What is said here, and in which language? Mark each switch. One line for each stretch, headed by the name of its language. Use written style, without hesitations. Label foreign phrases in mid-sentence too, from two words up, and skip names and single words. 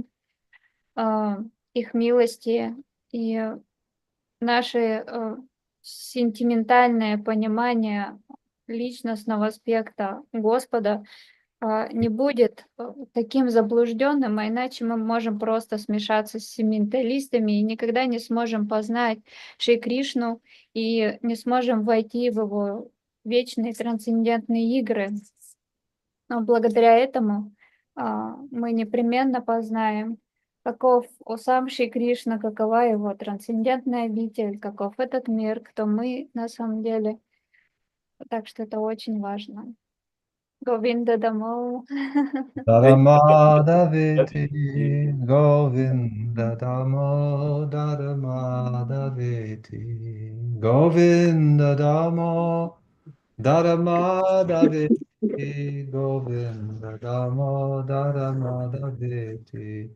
Russian: их милости и наше сентиментальное понимание личностного аспекта Господа не будет таким заблужденным, а иначе мы можем просто смешаться с сементалистами и никогда не сможем познать Шри Кришну и не сможем войти в его вечные трансцендентные игры. Но благодаря этому мы непременно познаем, каков сам Шри Кришна, какова его трансцендентная обитель, каков этот мир, кто мы на самом деле. Так что это очень важно. Говинда Дамо. Daramadaviti, Govinda Damo, Daramadaviti, Govinda Damo, Daramadaviti, Govinda Damo, Daramadaviti.